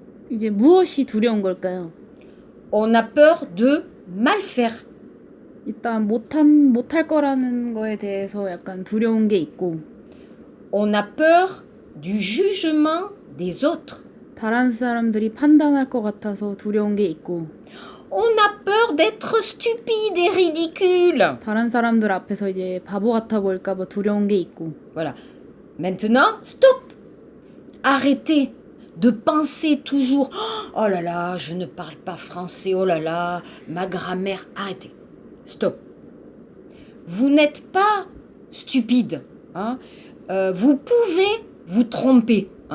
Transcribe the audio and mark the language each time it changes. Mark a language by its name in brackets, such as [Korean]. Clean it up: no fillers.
[Korean] 이제 무엇이 두려운 걸까요? [French] On a peur de mal faire. [Korean] 일단 못할 거라는 거에 대해서 약간 두려운 게 있고 [French] On a peur du jugement des autres. [Korean] 다른 사람들이 판단할 것 같아서 두려운 게 있고 [French] On a peur d'être stupide et ridicule. [Korean] 다른 사람들 앞에서 이제 바보 같아 보일까 봐 두려운 게 있고 [French] Voilà. Maintenant, stop. Arrêtez de penser toujours oh là là, je ne parle pas français. Oh là là, ma grammaire. Arrêtez. Stop. Vous n'êtes pas stupide. Vous pouvez vous tromper.